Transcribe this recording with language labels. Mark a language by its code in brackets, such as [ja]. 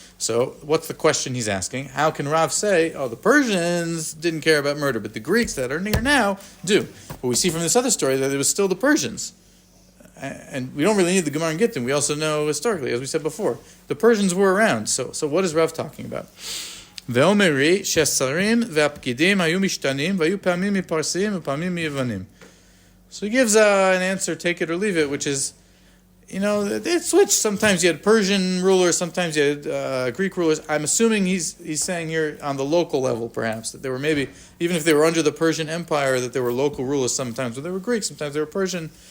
[en] So what's the question he's asking? How can Rav say, the Persians didn't care about murder, but the Greeks that are near now do? But we see from this other story that it was still the Persians. And we don't really need the Gemara and Gittin. We also know historically, as we said before, the Persians were around. So what is Rav talking about? [he] ואומרי שהשרים והפקידים היו משתנים והיו פעמים מפרסים ופעמים מיוונים. [en] So he gives an answer, take it or leave it, which is, it switched. Sometimes you had Persian rulers, sometimes you had Greek rulers. I'm assuming he's saying here on the local level, perhaps, that there were maybe, even if they were under the Persian Empire, that there were local rulers sometimes, where they were Greek, sometimes they were Persian.